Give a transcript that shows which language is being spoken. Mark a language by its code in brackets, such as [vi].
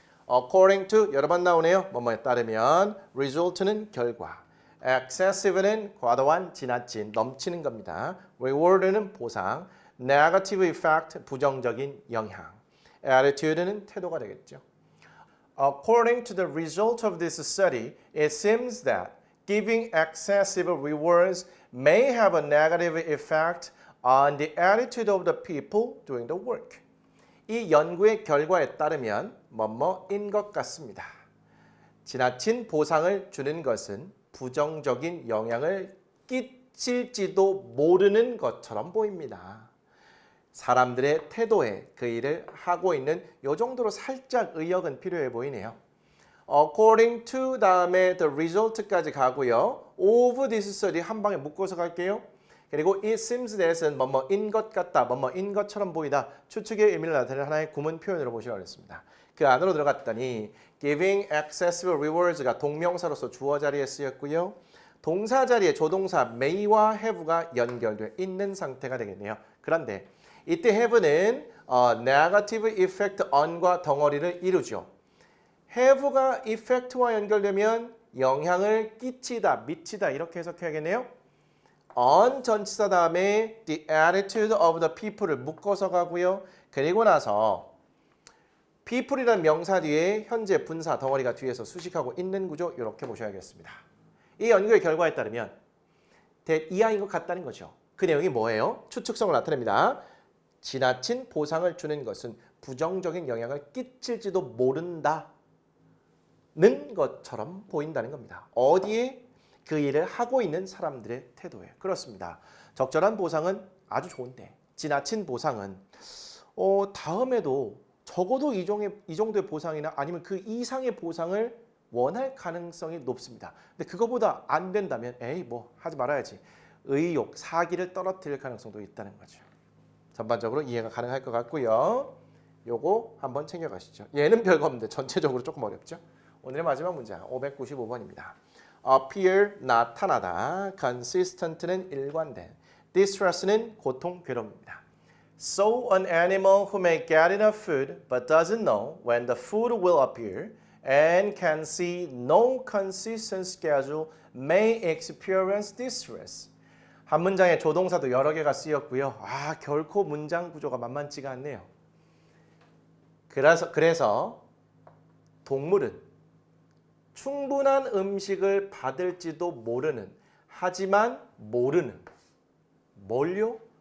[ko] According to 여러 번 나오네요. 뭐뭐에 따르면 result는 결과, excessive는 과도한, 지나친, 넘치는 겁니다. reward는 보상, negative effect 부정적인 영향, attitude는 태도가 되겠죠. [en] According to the result of this study, it seems that giving excessive rewards may have a negative effect on the attitude of the people doing the work. [ko] 이 연구의 결과에 따르면 뭐뭐인 것 같습니다. 지나친 보상을 주는 것은 부정적인 영향을 끼칠지도 모르는 것처럼 보입니다. 사람들의 태도에 그 일을 하고 있는 요 정도로 살짝 의역은 필요해 보이네요. According to 다음에 the result까지 가고요. Of this study 한 방에 묶어서 갈게요. 그리고 it seems that은 뭐뭐인 것 같다, 뭐뭐인 것처럼 보이다. 추측의 의미를 나타내는 하나의 구문 표현으로 보시라고 했습니다. 그 안으로 들어갔더니 giving excessive rewards가 동명사로서 주어 자리에 쓰였고요. 동사 자리에 조동사 may와 have가 연결되어 있는 상태가 되겠네요. 그런데 이때 have는 negative effect on과 덩어리를 이루죠. have가 effect와 연결되면 영향을 끼치다, 미치다 이렇게 해석해야겠네요. on 전치사 다음에 the attitude of the people을 묶어서 가고요. 그리고 나서 people이라는 명사 뒤에 현재 분사 덩어리가 뒤에서 수식하고 있는 구조 이렇게 보셔야겠습니다. 이 연구의 결과에 따르면 이하인 것 같다는 거죠. 그 내용이 뭐예요? 추측성을 나타냅니다. 지나친 보상을 주는 것은 부정적인 영향을 끼칠지도 모른다는 것처럼 보인다는 겁니다. 어디에? 그 일을 하고 있는 사람들의 태도에. 그렇습니다. 적절한 보상은 아주 좋은데 지나친 보상은 다음에도 적어도 이 정도의 보상이나 아니면 그 이상의 보상을 원할 가능성이 높습니다. 근데 그거보다 안 된다면 에이 뭐 하지 말아야지. 의욕, 사기를 떨어뜨릴 가능성도 있다는 거죠. 전반적으로 이해가 가능할 것 같고요. 요거 한번 챙겨가시죠. 얘는 별거 없는데 전체적으로 조금 어렵죠. 오늘의 마지막 문제 595번입니다. appear 나타나다, consistent는 일관된, distress는 고통, 괴로움입니다. [en] So an animal who may get enough food but doesn't know when the food will appear and can see no consistent schedule may experience distress. [ko] 한 문장에 조동사도 여러 개가 쓰였고요. 결코 문장 구조가 만만치가 않네요. 그래서 동물은 충분한 음식을 받을지도 모르는, 하지만 모르는, 뭘요?